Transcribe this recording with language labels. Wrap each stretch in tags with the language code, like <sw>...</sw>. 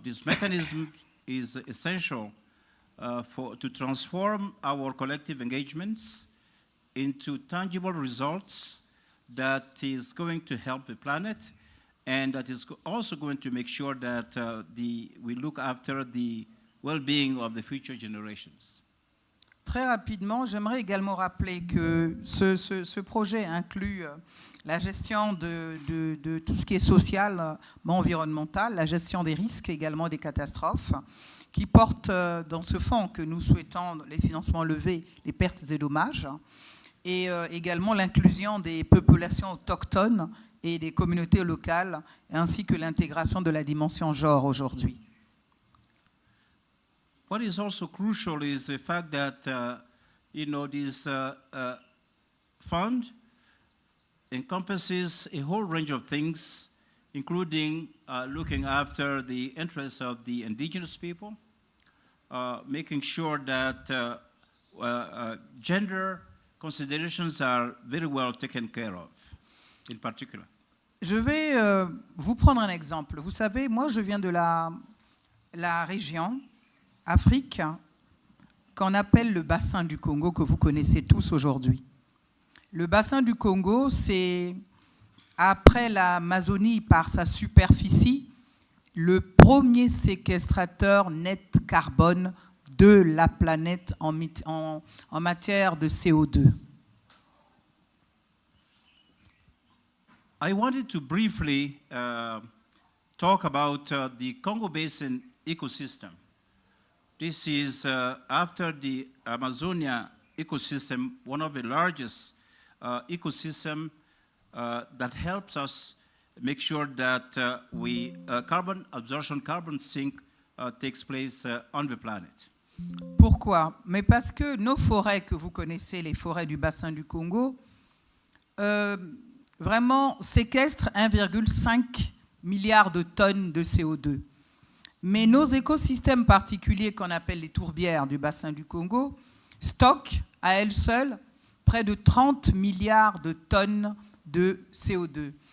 <en>This mechanism is essential to transform our collective engagements into tangible results that is going to help the planet and that is also going to make sure that we look after the well-being of the future generations.</en> <fr>Très rapidement, j'aimerais également rappeler que ce projet inclut la gestion de tout ce qui est social, environnemental, la gestion des risques, également des catastrophes, qui porte dans ce fonds que nous souhaitons les financements levés, les pertes et dommages, et également l'inclusion des populations autochtones et des communautés locales, ainsi que l'intégration de la dimension genre aujourd'hui.</fr> <en>What is also crucial is the fact that, this fund encompasses a whole range of things, including looking after the interests of the indigenous people, making sure that gender considerations are very well taken care of, in particular.</en> <fr>Je vais vous prendre un exemple. Vous savez, moi, je viens de la région Afrique qu'on appelle le bassin du Congo, que vous connaissez tous aujourd'hui. Le bassin du Congo, c'est, après l'Amazonie par sa superficie, le premier séquestrateur net carbone de la planète en matière de CO2.</fr> <en>I wanted to briefly talk about the Congo Basin ecosystem. This is, after the Amazonia ecosystem, one of the largest ecosystem that helps us make sure that carbon absorption, carbon sink takes place on the planet.</en> <fr>Pourquoi? Mais parce que nos forêts que vous connaissez, les forêts du bassin du Congo, vraiment séquestrent 1,5 milliard de tonnes de CO2. Mais nos écosystèmes particuliers qu'on appelle les tourbières du bassin du Congo stockent à elles seules près de 30 milliards de tonnes de CO2.</fr>